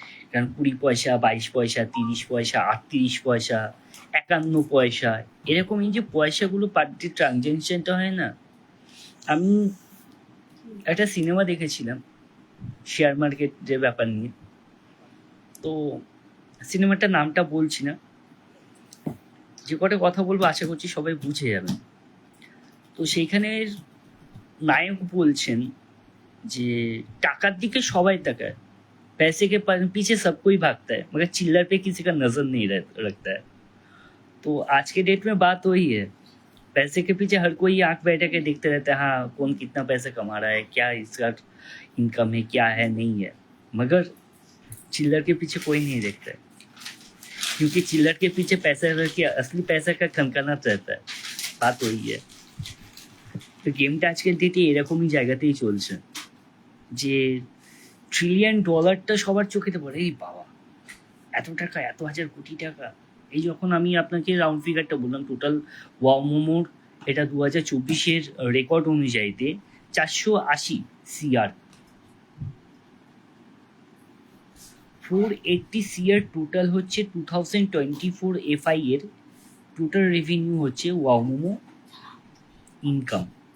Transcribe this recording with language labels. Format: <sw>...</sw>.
<bn>কারণ 20 পয়সা, 22 পয়সা, 30 পয়সা, 38 পয়সা, 51 পয়সা, এরকম এই যে পয়সাগুলো পার ডে ট্রানজ্যাকশনটা হয় না। আমি একটা সিনেমা দেখেছিলাম শেয়ার মার্কেটের ব্যাপার নিয়ে, তো সিনেমাটার নামটা বলছি না, যে কটা কথা বলবো আশা করছি সবাই বুঝে যাবেন। তো সেইখানের নায়ক বলছেন যে টাকার দিকে সবাই তাকায়,</bn> <hi>पैसे के पीछे सब कोई भागता है, मगर चिल्लर पे किसी का नजर नहीं रखता है। तो आज के डेट में बात वही है, पैसे के पीछे हर कोई आंख बैठा के देखते रहता है, हाँ कौन कितना पैसा कमा रहा है, क्या इसका इनकम है, क्या है नहीं है, मगर चिल्लर के पीछे कोई नहीं देखता है, क्योंकि चिल्लर के पीछे पैसा रख के असली पैसा का खनखाना रहता है। बात वही है।</hi> <bn>তো গেমটা আজকের ডেটে এরকমই জায়গাতেই চলছে, যে $1 ট্রিলিয়ন সবার চোখেতে পড়ে, এই বাবা এত টাকা, এত হাজার কোটি টাকা। এই যখন আমি আপনাকে রাউন্ড ফিগারটা বললাম, টোটাল ওয়াও মোমোর এটা 2024-এর রেকর্ড অনুযায়ীতে 480 CR, 480 CR টোটাল হচ্ছে 2024 FI এর টোটাল রেভিনিউ হচ্ছে ওয়াও মোমো ইনকাম।</bn>